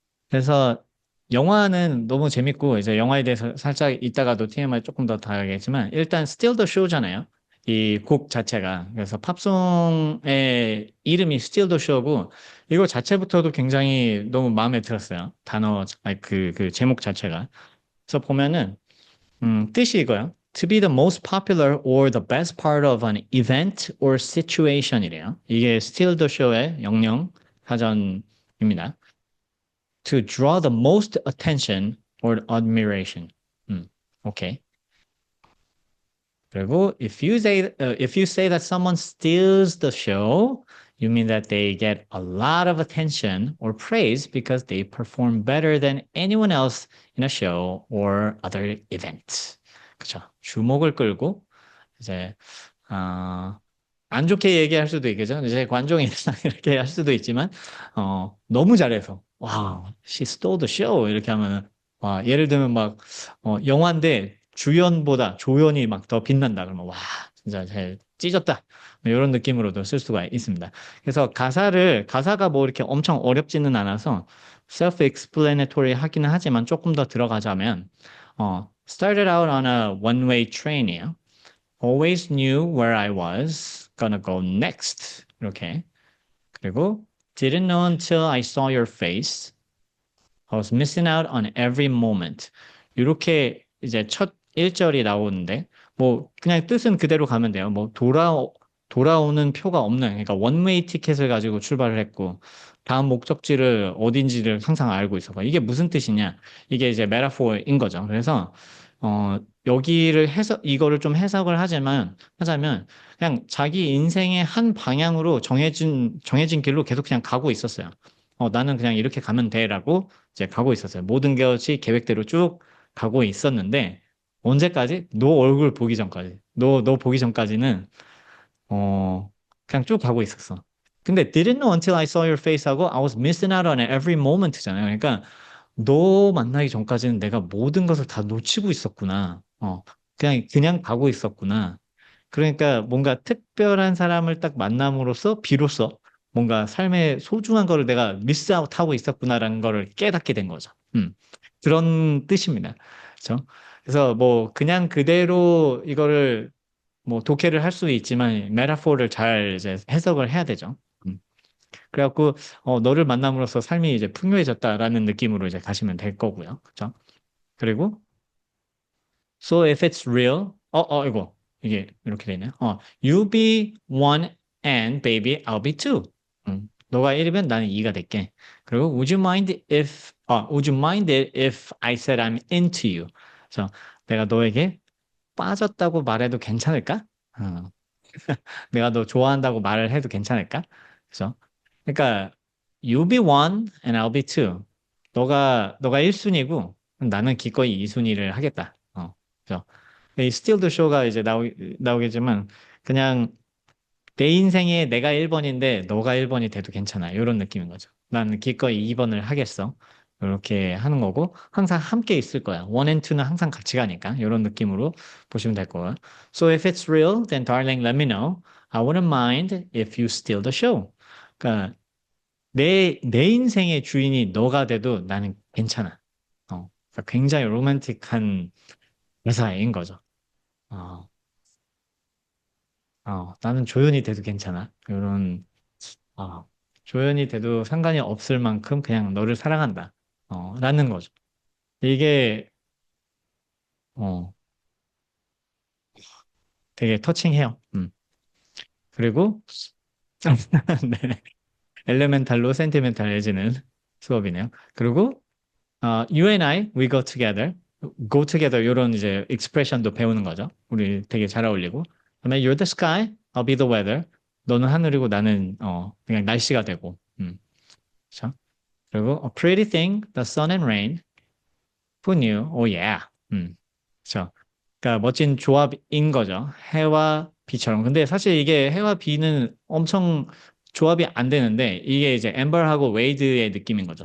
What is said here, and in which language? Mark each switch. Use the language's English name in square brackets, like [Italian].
[Korean] 그래서 영화는 너무 재밌고 이제 영화에 대해서 살짝 이따가도 TMI 조금 더 다하겠지만 일단 Still the Show잖아요. 이 곡 자체가 그래서 팝송의 이름이 Still the Show고 이거 자체부터도 굉장히 너무 마음에 들었어요. 단어 아니 그 제목 자체가. 그래서 보면은 뜻이 이거요. [English] To be the most popular or the best part of an event or situation이래요. [Korean] 이게 Still the Show의 영영 사전입니다. [English] To draw the most attention or admiration. [Korean] 오케이. [English] 그리고 if you say that someone steals the show, you mean that they get a lot of attention or praise because they perform better than anyone else in a show or other event. [Korean] 그쵸. 주목을 끌고 이제 안 좋게 얘기할 수도 있겠죠. 이제 관종이 이렇게 할 수도 있지만, 너무 잘해서, 와, [English] she stole the show. [Korean] 이렇게 하면은, 와, 예를 들면 막, 영화인데 주연보다 조연이 막 더 빛난다. 그러면, 와, 진짜 잘 찢었다. 이런 느낌으로도 쓸 수가 있습니다. 그래서 가사가 뭐 이렇게 엄청 어렵지는 않아서 self-explanatory 하기는 하지만 조금 더 들어가자면, [English] started out on a one-way train [Korean] 이에요. [English] Always knew where I was gonna go next. [Korean] 이렇게. 그리고 [English] didn't know until I saw your face. I was missing out on every moment. [Korean] 이렇게 이제 첫 1절이 나오는데 뭐 그냥 뜻은 그대로 가면 돼요. 뭐 돌아오는 표가 없는 그러니까 원웨이 티켓을 가지고 출발을 했고 다음 목적지를 어딘지를 항상 알고 있어. 이게 무슨 뜻이냐? 이게 이제 메타포인 거죠. 그래서 여기를 이거를 좀 해석을 하자면 그냥 자기 인생의 한 방향으로 정해진 길로 계속 그냥 가고 있었어요. 나는 그냥 이렇게 가면 돼라고 이제 가고 있었어요. 모든 것이 계획대로 쭉 가고 있었는데 언제까지? 너 얼굴 보기 전까지. 너 보기 전까지는 그냥 쭉 가고 있었어. [English] 근데 didn't know until I saw your face [Korean] 하고 [English] I was missing out on every moment잖아요. [Korean] 그러니까 너 만나기 전까지는 내가 모든 것을 다 놓치고 있었구나. 그냥 가고 있었구나. 그러니까 뭔가 특별한 사람을 딱 만남으로써 비로소 뭔가 삶의 소중한 거를 내가 미스아웃 하고 있었구나라는 거를 깨닫게 된 거죠. 그런 뜻입니다. 그렇죠? 그래서 뭐 그냥 그대로 이거를 뭐 독해를 할 수 있지만 메타포를 잘 이제 해석을 해야 되죠. 그래갖고 너를 만남으로써 삶이 이제 풍요해졌다라는 느낌으로 이제 가시면 될 거고요. 그렇죠? 그리고 [English] so if it's real, [Korean] 이거 이게 이렇게 되네요. [English] you be one and baby, I'll be two. [Korean] 너가 1이면 나는 2가 될게. [English] 그리고 would you mind it if I said I'm into you? [Korean] 그래서 내가 너에게 빠졌다고 말해도 괜찮을까? 어, 내가 너 좋아한다고 말을 해도 괜찮을까? 그래서 그러니까 [English] you be one and I'll be two. [Korean] 너가 1순위고 나는 기꺼이 2순위를 하겠다. 그래서 이 Still the Show가 이제 나오겠지만 그냥 내 인생에 내가 1번인데 너가 1번이 돼도 괜찮아. 이런 느낌인 거죠. 나는 기꺼이 2번을 하겠어. 이렇게 하는 거고 항상 함께 있을 거야. 1 and 2는 항상 같이 가니까 이런 느낌으로 보시면 될 거고요. [English] So if it's real, then darling, let me know. I wouldn't mind if you steal the show. [Korean] 그러니까 내 인생의 주인이 너가 돼도 나는 괜찮아. 그러니까 굉장히 로맨틱한 여사인 거죠. 어, 나는 조연이 돼도 괜찮아. 이런, 어, 조연이 돼도 상관이 없을 만큼 그냥 너를 사랑한다. 라는 거죠. 이게, 어, 되게 터칭해요. 그리고, 네. 엘레멘탈로 센티멘탈해지는 수업이네요. 그리고, [English] you and I, we go together. [Korean] go together, 이런 이제 익스프레션도 배우는 거죠. 우리 되게 잘 어울리고. 그다음에 [English] you're the sky, I'll be the weather. [Korean] 너는 하늘이고 나는, 그냥 날씨가 되고. 그렇죠? [English] 그리고 a pretty thing, the sun and rain. Who knew? Oh yeah. [Korean] 그렇죠. 그러니까 멋진 조합인 거죠. 해와 비처럼. 근데 사실 이게 해와 비는 엄청 조합이 안 되는데 이게 이제 엠버하고 웨이드의 느낌인 거죠.